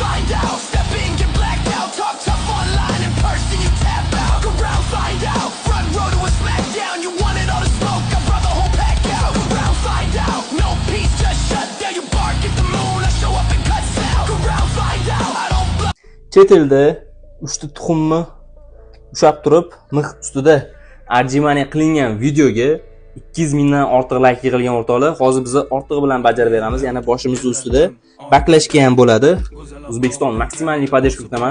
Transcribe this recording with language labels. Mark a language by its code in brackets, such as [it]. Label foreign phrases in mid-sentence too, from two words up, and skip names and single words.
[en] out. Step in, get blacked out. Talk tough online, in person you tap out. Go round, find out. Front row to a smackdown. You wanted all the smoke, I brought the whole pack out. Go round, find out. No peace, just shut down. You bark at the moon, I show up and cut sound. Go round, find out. I don't blow. [uz] Chet elda uchta tuxumni ushab turib, mix ustida arjimaniya qilingan videoga 200 mingdan ortiq like yig'ilgan o'rtoqlar. Hozir biz ortig'i bilan bajarib beramiz. Yana boshimiz ustida baklashga ham bo'ladi. O'zbekiston [ru] максимальный поддержка [uz] kutaman.